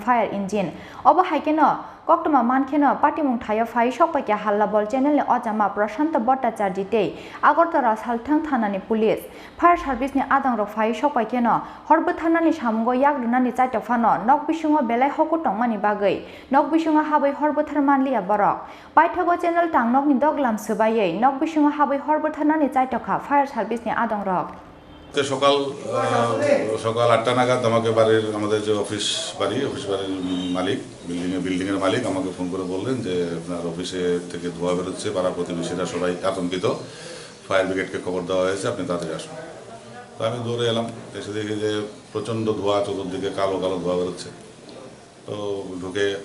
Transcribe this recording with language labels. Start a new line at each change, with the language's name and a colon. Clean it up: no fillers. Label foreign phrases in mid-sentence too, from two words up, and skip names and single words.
Kok Borok: Fire Engine Oba Haikeno Koktoma Mankino Patimong Thayo Phai Shokpaikya Halla Bol Channel ni Ojama Prashanta Bhattacharya Tei Agartala Salthang Thanani Police Fire Service ni Adongrok Phai Shokpaikeno Horbo Thanani Samungo Yagrunani Chaito Phano Nok Bisungo Belai Hoku Tongmani Bagai Nok Bisungo Habai Horbo Tharmanlia Borok Paithago Channel Tangnok ni Doglam Subaye Nok Bisungo Habai Horbo Thanani Chaito Kha Fire Service ni Adongrok
Bangla: সকাল 8টা নাগাদ আমাকে বাড়ির আমাদের যে অফিস বাড়ির মালিক বিল্ডিং এর মালিক আমাকে ফোন করে বললেন যে আপনার অফিসে থেকে ধোঁয়া বের হচ্ছে পাড়া প্রতিবেশীরা সবাই আতঙ্কিত ফায়ার ব্রিগেডকে খবর দেওয়া হয়েছে আপনি তাড়াতাড়ি আসুন তো আমি দৌড়ে এলাম এসে দেখি যে প্রচন্ড ধোঁয়া চতুর্দিকে কালো কালো ধোঁয়া বের হচ্ছে তো ঢুকে